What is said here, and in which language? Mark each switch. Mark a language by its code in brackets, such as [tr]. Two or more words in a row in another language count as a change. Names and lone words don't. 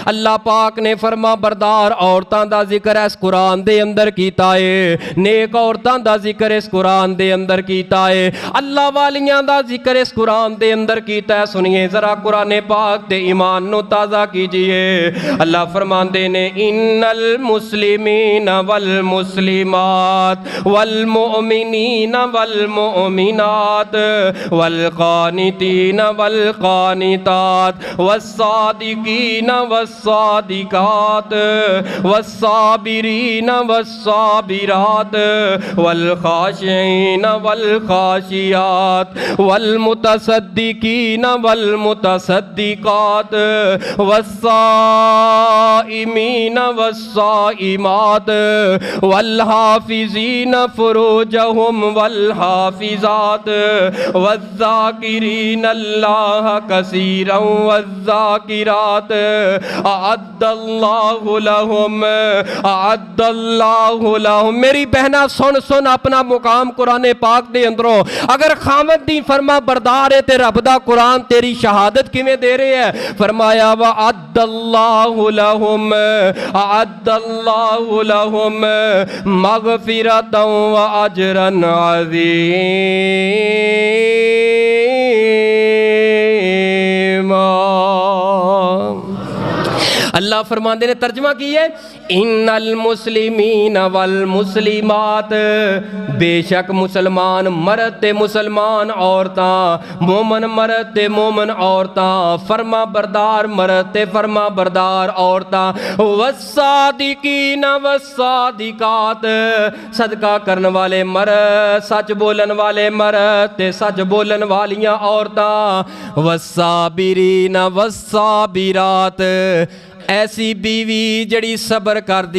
[pa] اللہ پاک نے فرما بردار عورتاں دا ذکر اس قرآن دے اندر کیتا ہے، نیک عورتاں دا ذکر اس قرآن دے اندر کیتا ہے، اللہ والیاں دا ذکر اس قرآن دے اندر کیتا ہے. سنیے ذرا قرآن پاک تے ایمان نوں تازہ کیجیے. اللہ فرماندے نے [ar] إن المسلمين والمسلمات والمؤمنين والمؤمنات والقانتين والقانتات والصادقين والصادقات والصابرين والصابرات والخاشعين والخاشعات والمتصدقين والمتصدقات والصائمين والصائمات والحافظين فروجهم والحافظات والذاكرين الله كثيرا والذاكرات أعد الله لهم. [pa] میری بہنا سن سن اپنا مقام قرآن پاک دے اندروں. اگر خامد دی فرما بردار ہے تے رب دا قرآن تیری شہادت کویں دے رہے ہے? [ar] فرمایا وأعد الله لهم أعد الله لهم مغفرة وأجرا عظيما. [pa] اللہ فرماتے نے ترجمہ کی ہے [ar] إن المسلمين والمسلمات, [pa] بے شک مسلمان مرد تے مسلمان عورتاں، مومن مرد تے مومن عورتاں، فرما بردار مرد تے فرما بردار عورتاں، والصادقین والصادقات، صدقہ کرنے والے مرد، سچ بولن والے مرد تے سچ بولن والیاں عورتاں, [ar] والصابرين والصابرات, [pa] ایسی بیوی جڑی صبر کر دی